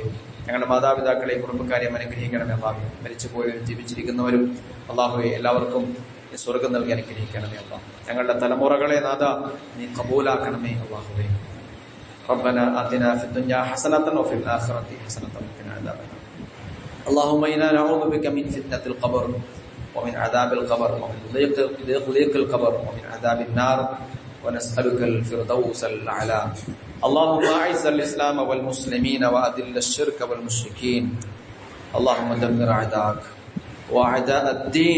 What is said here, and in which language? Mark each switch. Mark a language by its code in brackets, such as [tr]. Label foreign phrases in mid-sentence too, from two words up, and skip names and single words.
[ml] ഞങ്ങളുടെ മാതാപിതാക്കളെയും കുടുംബക്കാരെയും അനുഗ്രഹിക്കണമേ അല്ലാഹുവേ. മരിച്ചുപോയവരും ജീവിച്ചിരിക്കുന്നവരും അല്ലാഹുവേ എല്ലാവർക്കും നീ സ്വർഗം നൽകി അനുഗ്രഹിക്കണമേ അല്ലാഹ്. ഞങ്ങളുടെ തലമുറകളെ നാഥ നീ ഖബൂലാക്കണമേ അല്ലാഹുവേ. [ar] ربنا آتنا في الدنيا حسنة وفي الآخرة حسنة وقنا عذاب النار. اللهم إنا نعوذ بك من فتنة القبر ومن عذاب القبر ومن ضيق القبر ومن عذاب النار ونسألك الفردوس الأعلى. اللهم أعز الإسلام والمسلمين وأذل الشرك والمشركين. اللهم دمر أعداءك وأعداء الدين.